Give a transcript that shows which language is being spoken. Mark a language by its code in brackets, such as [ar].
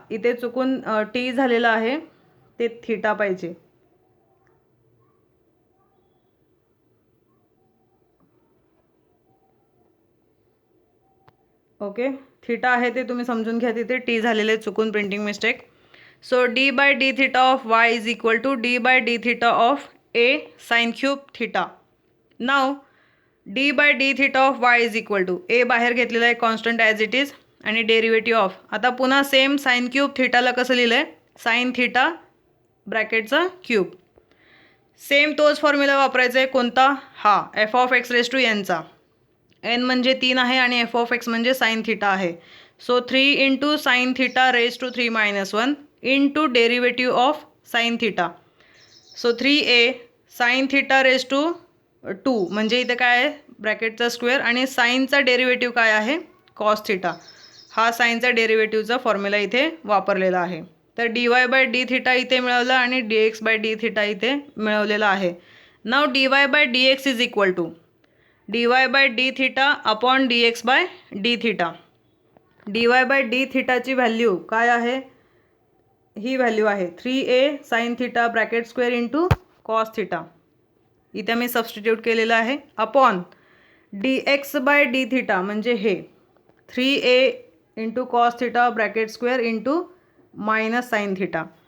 [mr] इथे चुकून टी झालेलं आहे ते थीटा पाहिजे. ओके. थीटा आहे ते तुम्ही समजून घ्या तिथे टी झालेले चुकून printing mistake. [en] So d by d theta of y is equal to d by d theta of a sine cube theta. Now d by d theta of y is equal to a [mr] बाहेर घेतलेला आहे constant as it is आणि derivative of आता पुन्हा same sine cube थीटाला कसं लिहिलं आहे sine theta ब्रॅकेटचा cube. Same तोच फॉर्म्युला वापरायचा आहे कोणता हा F of x raise to एनचा. N म्हणजे 3 आहे आणि एफ ऑफ एक्स म्हणजे साइन थीटा आहे. [en] so 3 into sine theta [mr] raise to 3-1 into derivative of sine theta. So 3a sine theta raise to 2 म्हणजे इथे काय आहे ब्रॅकेटचा स्क्वेअर आणि साइनचा डेरिव्हेटिव्ह काय आहे कॉस थीटा. हा साइनचा डेरिव्हेटिव्हचा फॉर्म्युला इथे वापरलेला आहे. तर D y by D theta इथे मिळवलं आणि D x bye D theta इथे मिळवलेला आहे. [en] Now d y by d x is equal to d y by d theta upon d x by d theta. [mr] D y by D थीटाची value काय आहे ही value आहे 3a sine theta bracket square into cos theta. इथे मी substitute केलेलं आहे upon D x bye D theta म्हणजे हे 3a into cos theta bracket square into minus sine theta.